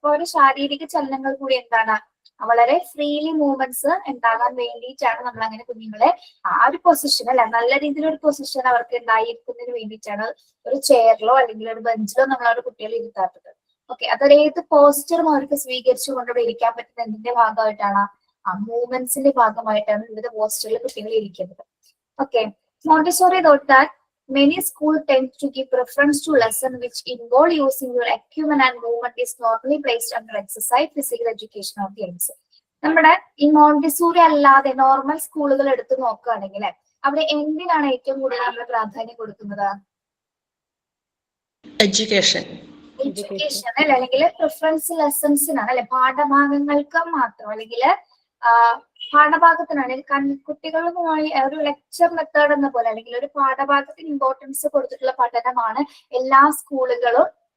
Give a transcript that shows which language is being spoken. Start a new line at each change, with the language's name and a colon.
Malayalam: അപ്പൊ അവരുടെ ശാരീരിക ചലനങ്ങൾ കൂടി എന്താണ് വളരെ ഫ്രീലി മൂവ്മെന്റ്സ് ഉണ്ടാകാൻ വേണ്ടിയിട്ടാണ് നമ്മൾ അങ്ങനെ കുഞ്ഞുങ്ങളെ ആ ഒരു പൊസിഷൻ അല്ലെ നല്ല രീതിയിലൊരു പൊസിഷൻ അവർക്ക് ഉണ്ടായിരിക്കുന്നതിന് വേണ്ടിയിട്ടാണ് ഒരു ചെയറിലോ അല്ലെങ്കിൽ ഒരു ബെഞ്ചിലോ നമ്മൾ അവരുടെ കുട്ടികളെ ഇരുത്താത്തത്. ഓക്കെ, അതൊരു ഏത് പോസ്റ്ററും അവർക്ക് സ്വീകരിച്ചു കൊണ്ട് ഇരിക്കാൻ പറ്റുന്ന എന്തിന്റെ ഭാഗമായിട്ടാണ്? ആ മൂവ്മെന്റ്സിന്റെ ഭാഗമായിട്ടാണ് വിവിധ പോസ്റ്ററിൽ കുട്ടികൾ ഇരിക്കുന്നത്.
English: Okay, Montessori thought that many schools tend to give preference to lessons which involve using your acumen and movement is normally placed under exercise, physical education or games.
Malayalam: നമ്മുടെ ഈ മോണ്ടിസോറി അല്ലാതെ നോർമൽ സ്കൂളുകൾ എടുത്ത് നോക്കുകയാണെങ്കിൽ അവിടെ എന്തിനാണ് ഏറ്റവും കൂടുതൽ നമ്മൾ പ്രാധാന്യം കൊടുക്കുന്നത്?
English: education
Malayalam: അല്ലെ? അല്ലെങ്കിൽ പ്രിഫറൻസ് ലെസൺസിനാണ് അല്ലെ? പാഠഭാഗങ്ങൾക്ക് മാത്രം അല്ലെങ്കിൽ പാഠഭാഗത്തിനാണ് കുട്ടികളുമായി ഒരു ലെക്ചർ മെത്തേഡ് എന്ന പോലെ അല്ലെങ്കിൽ ഒരു പാഠഭാഗത്തിന് ഇമ്പോർട്ടൻസ് കൊടുത്തിട്ടുള്ള പഠനമാണ് എല്ലാ സ്കൂളുകളും.